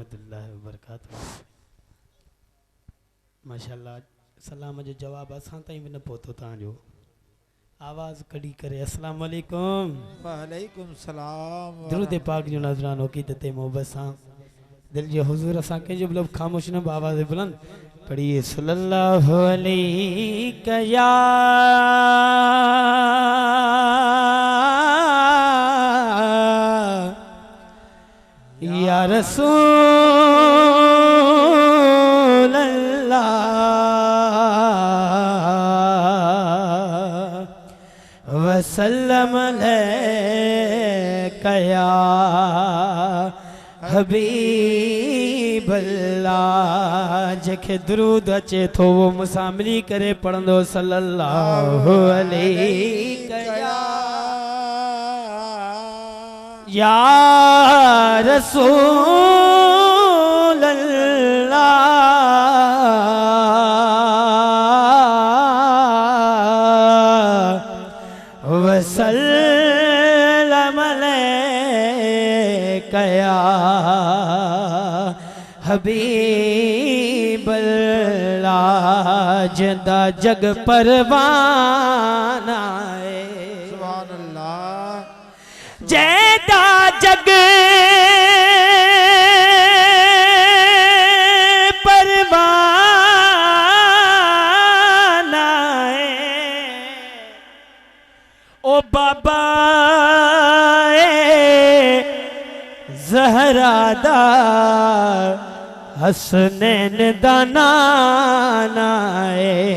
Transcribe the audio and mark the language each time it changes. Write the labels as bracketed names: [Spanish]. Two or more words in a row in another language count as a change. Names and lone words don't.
[Arabic] رحمة الله و بركاته. [Sindhi] माशाअल्लाह सलाम जो जवाब असां ताईं बि न पहुतो तव्हांजो आवाज़ कड़ी करे [Arabic] السلام عليكم وعليكم سلام [Sindhi] दरूद पाक जो नजरानो क़ीदत मोहब्बत सां दिल जो हुजूर असां कंहिंजो बि ख़ामोश न आवाज़ बुलंद पढ़िए [Arabic] صلى الله عليه يا رسول الله وسلم عليك يا حبيب الله. [Sindhi] जेके दुरूद अचे थो वो मूंसां मिली करे पढ़ंदो [Arabic] صلى الله عليه يا رسول الله وسلم عليك يا حبيب الله. [Punjabi] जिंदा जग परवाना है [Arabic] سبحان الله [Punjabi] जैदा जग परवाना है ओ बाबा ज़हरा हसनैन दा नाना है